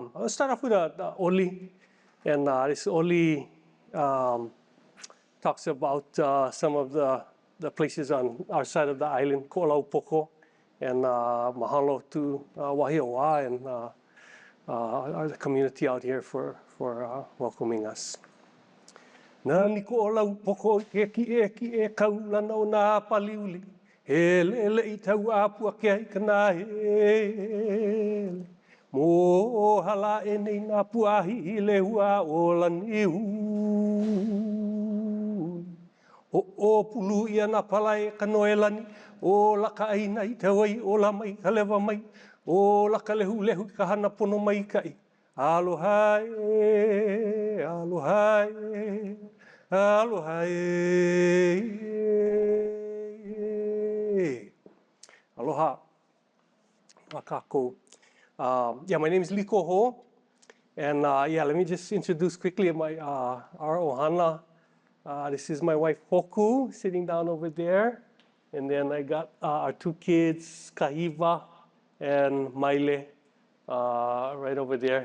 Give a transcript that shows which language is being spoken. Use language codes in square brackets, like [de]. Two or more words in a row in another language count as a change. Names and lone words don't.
[en] I'll start off with the oli. And this oli talks about some of the places on our side of the island, Ko'olaupoko, and mahalo to Wahiawā and the community out here for welcoming us. [haw] Nani Ko'olaupoko ki kaulana o nā paliuli, hele I tau apua kia I kana hele. Mo hala e nei nā puahi I le hua o lani O pulu ia na palai ka noelani, o laka aina I te wai, o la mai ka lewa mai, o laka lehu ka hana pono mai kai. Aloha e, aloha e, aloha e. Aloha. Akako. [en] Yeah, my name is Keliko Hoe, and yeah, let me just introduce quickly our ohana. This is my wife, Hoku, sitting down over there. And then I got our two kids, Kahiva and Maile, right over there.